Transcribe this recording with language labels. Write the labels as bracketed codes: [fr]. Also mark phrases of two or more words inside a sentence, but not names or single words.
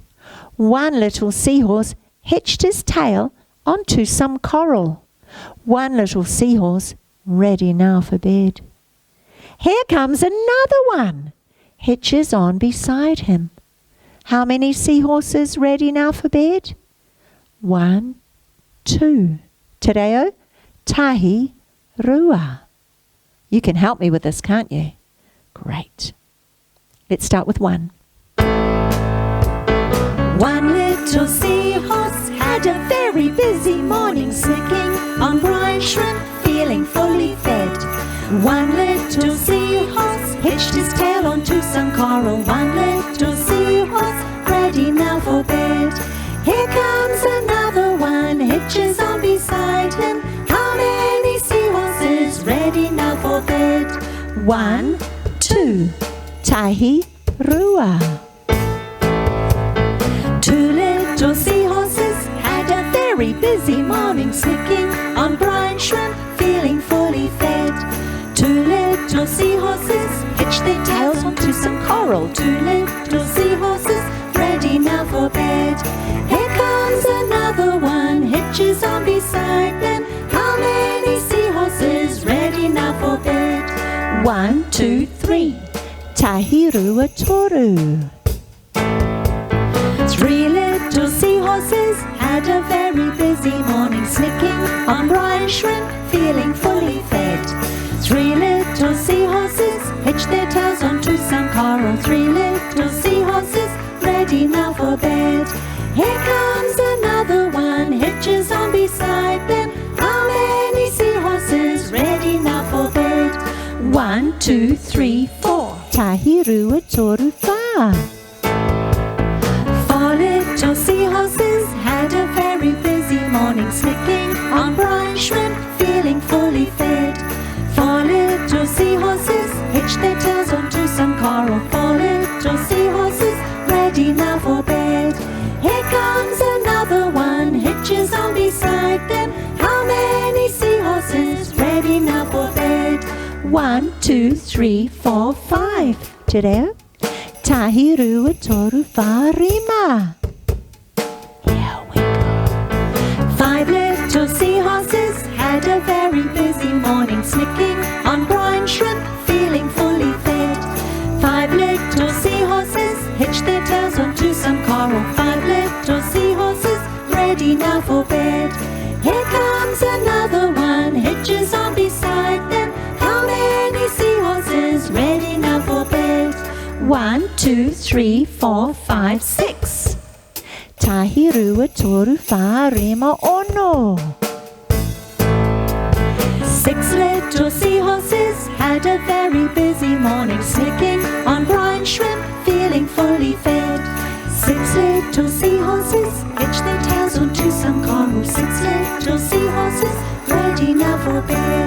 [en] One little seahorse hitched his tail onto some coral. One little seahorse ready now for bed. Here comes another one. Hitches on beside him. How many seahorses ready now for bed? 1, 2. [mi] Te reo, tahi, rua. [en] You can help me with this, can't you? Great. Let's start with 1. One little seahorse had a very busy morning, snicking on brine shrimp, feeling fully fed. One little seahorse hitched his tail onto some coral. One little seahorse ready now for bed. Here comes another one, hitches on beside him. How many seahorses ready now for bed? 1, 2, [mi] tahi, rua. [en] 2 little seahorses had a very busy morning, snicking on brine shrimp, feeling fully fed. 2 little seahorses hitched their tails onto some coral. 2 little seahorses ready now for bed. Here comes another one, hitches on beside them. How many seahorses ready now for bed? 1, 2, 3, [mi] tahi, rua, toru. [en] 3 little seahorses had a very busy morning, snicking on brine shrimp, feeling fully fed. 3 little seahorses hitched their tails onto some coral. 3 little seahorses ready now for bed. Here comes another one, hitches on beside them. How many seahorses ready now for bed? 1, 2, 3, 4. [mi] Tahi, rua, toru, wha. [en] 4 little seahorses had a very busy morning, snicking on brine shrimp, feeling fully fed. 4 little seahorses hitched their tails onto some coral. 4 little seahorses ready now for bed. Here comes another one, hitches on beside them. How many seahorses ready now for bed? 1, 2, 3, 4, 5. [mi] Te reo, tahi, rua, toru, wha, rima. [en] Here we go. 5 little seahorses had a very busy morning, snicking on brine shrimp, feeling fully fed. 5 little seahorses hitched their tails onto some coral. 5 little seahorses ready now for bed. Here comes another one, hitches on beside them. How many seahorses ready now for bed? 1, 2, 3, 4, 5, 6. [mi] Tahi, rua, toru, wha, rima, ono. [en] 6 little seahorses had a very busy morning, snicking on brine shrimp, feeling fully fed. 6 little seahorses hitched their tails onto some coral. 6 little seahorses ready now for bed.